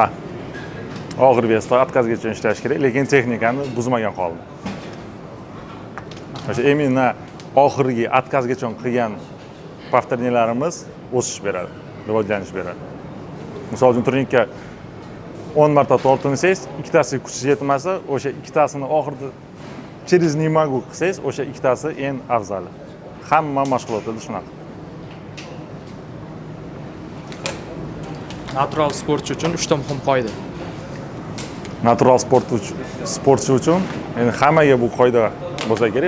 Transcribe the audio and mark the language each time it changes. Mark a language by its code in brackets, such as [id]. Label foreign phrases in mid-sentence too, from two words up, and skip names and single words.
[uz] Og'ir vesda atkazgacha ishlash kerak, lekin texnikani buzmagan holda. O'sha именно oxirgi atkazgacha qilgan повторениyalarimiz o'sish beradi, rivojlanish beradi. Misol uchun turnikka 10 marta tortinsangiz, ikkitasiga kuch yetmasa, o'sha ikkitasini oxirida [ru] через не могу [uz] qilsangiz, o'sha ikkitasi eng afzali. Hamma mashg'ulotlarda shunaqa. Natural sportchi uchun 3 ta muhim qoida. Natural sportchi uchun endi hammaga bu qoida bo'lsa kerak.